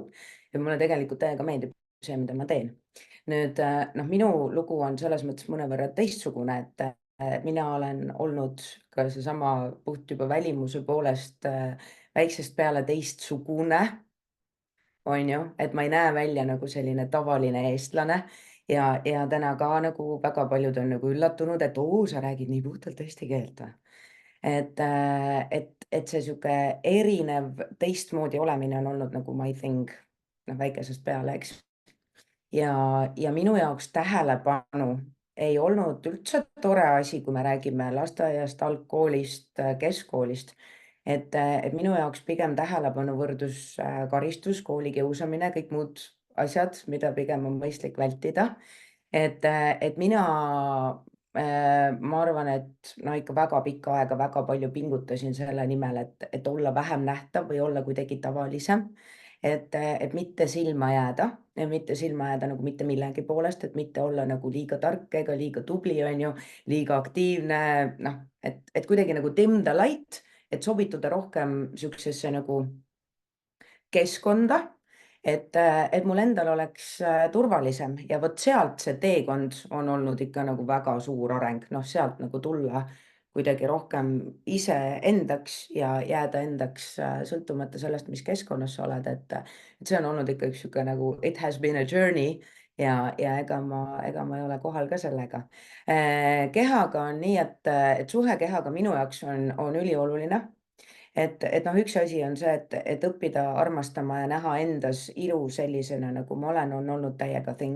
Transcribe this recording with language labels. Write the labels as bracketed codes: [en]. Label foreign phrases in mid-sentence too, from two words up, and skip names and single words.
[et] Ja mulle tegelikult täiega meeldib see, mida ma teen. Nüüd, minu lugu on selles mõttes mõnevõrra teistsugune, et mina olen olnud ka seesama puht juba välimuse poolest väiksest peale teistsugune, on ju, et ma ei näe välja nagu selline tavaline eestlane ja täna ka nagu väga paljud on nagu üllatunud, et sa räägid nii puhtalt eesti keelt või? Et see sihuke erinev teistmoodi olemine on olnud nagu [en] my thing [et] väikesest peale, eks. Ja minu jaoks tähelepanu ei olnud üldse tore asi, kui me räägime lasteaiast, algkoolist, keskkoolist. Et minu jaoks pigem tähelepanu võrdus karistus, koolikiusamine, kõik muud asjad, mida pigem on mõistlik vältida. Et mina, ma arvan, et ikka väga pikka aega väga palju pingutasin selle nimel, et olla vähem nähtav või olla kuidagi tavalisem. Et mitte silma jääda ja mitte silma jääda nagu mitte millegi poolest, et mitte olla nagu liiga tark ega liiga tubli, on ju, liiga aktiivne, et kuidagi nagu [en] dim the light, [et] et sobituda rohkem siuksesse nagu keskkonda, et mul endal oleks turvalisem ja vot sealt see teekond on olnud ikka nagu väga suur areng, sealt nagu tulla kuidagi rohkem iseendaks ja jääda endaks sõltumata sellest, mis keskkonnas sa oled, et see on olnud ikka üks sihuke nagu [en] it has been a journey [et] ja ega ma ei ole kohal ka sellega. Kehaga on nii, et suhe kehaga minu jaoks on ülioluline. Et üks asi on see, et õppida armastama ja näha endas ilu sellisena, nagu ma olen, on olnud täiega thing.